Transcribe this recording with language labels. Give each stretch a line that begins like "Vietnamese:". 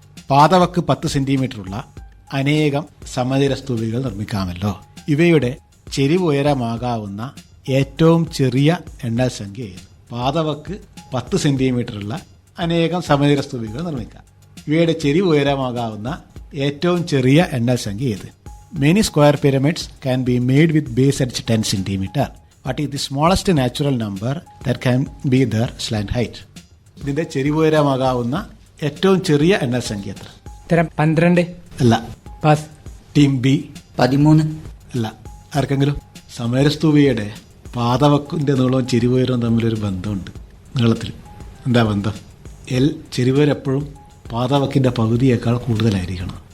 Malayalam: പാദവക്ക് 10 സെന്റിമീറ്ററുള്ള അനേകം സമചതുര സ്തൂപികൾ നിർമ്മിക്കാമല്ലോ. ഇവയുടെ ചെരിവ് ഉയരമാകാവുന്ന ഏറ്റവും ചെറിയ എണ്ണൽ സംഖ്യ ഏത്? പാദവക്ക് 10 സെന്റിമീറ്ററുള്ള അനേകം സമചതുര സ്തൂപികൾ നിർമ്മിക്കാം. ഇവയുടെ ചെരിവ് ഉയരമാകാവുന്ന ഏറ്റവും ചെറിയ എണ്ണൽ സംഖ്യ ഏത്?
English: Many square pyramids can be made with base edge 10 cm. What is the smallest natural number that can be their slant height?
Malayalam: ഇതിന്റെ ചെരിവുയരമാകാവുന്ന ഏറ്റവും ചെറിയ എണ്ണൽ സംഖ്യ എത്ര? ഉത്തരം 12. അല്ല. പാസ്. Team B: 13. അല്ല. ആർക്കെങ്കിലും? സമരസ്തൂപിയുടെ പാദവക്കിന്റെ നീളവും ചെരിവുയരവും തമ്മിലൊരു ബന്ധമുണ്ട്. നീളത്തിൽ എന്താ ബന്ധം? ചെരിവുയരം എപ്പോഴും പാദവക്കിന്റെ പകുതിയേക്കാൾ കൂടുതലായിരിക്കണം.